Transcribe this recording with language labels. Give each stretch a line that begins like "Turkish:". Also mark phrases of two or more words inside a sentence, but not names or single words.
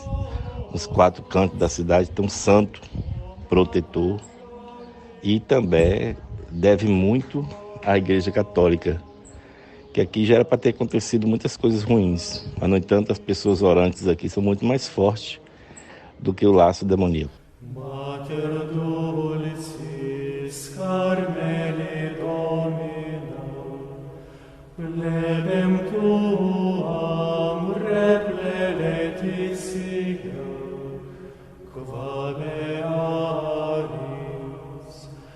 Portuguese: Nos 4 cantos da cidade tem um santo protetor e também deve muito à Igreja Católica, que aqui já era para ter acontecido muitas coisas ruins, mas, no entanto, as pessoas orantes aqui são muito mais fortes do que o laço demoníaco.
Latin: Mater dulcis Carmeli Domina, plebem tuam repleletitia, qua bearis,